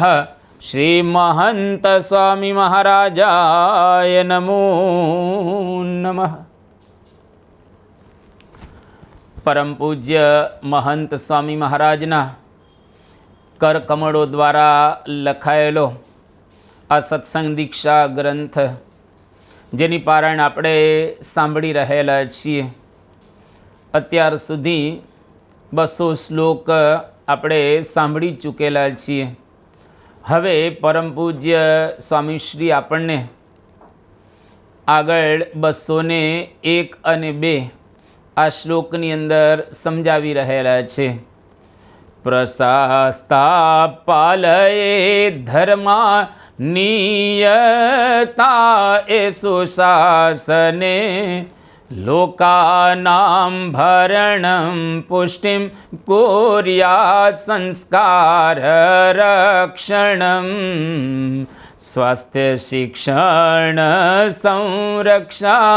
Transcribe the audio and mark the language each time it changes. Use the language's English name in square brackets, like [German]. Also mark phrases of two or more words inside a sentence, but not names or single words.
[Sanskrit] श्री महंत स्वामी महाराजाय नमो नमः। [Gujarati] પરમ પૂજ્ય મહંત સ્વામી મહારાજના કરકમળો દ્વારા લખાયેલો આ સત્સંગ દીક્ષા ગ્રંથ જેની પારાયણ આપણે સાંભળી રહેલા છીએ। અત્યાર સુધી 200 શ્લોક આપણે સાંભળી ચૂકેલા છીએ। હવે પરમ પૂજ્ય સ્વામીશ્રી આપણને આગળ 201 અને 2 આ શ્લોકની અંદર સમજાવી રહેલા છે। [Sanskrit] પ્રશાસ્તા પાલયે ધર્મા नियता एषु शासने लोकानां भरणं पुष्टिं कुर्यात् संस्कार रक्षणं स्वास्थ्य शिक्षण संरक्षा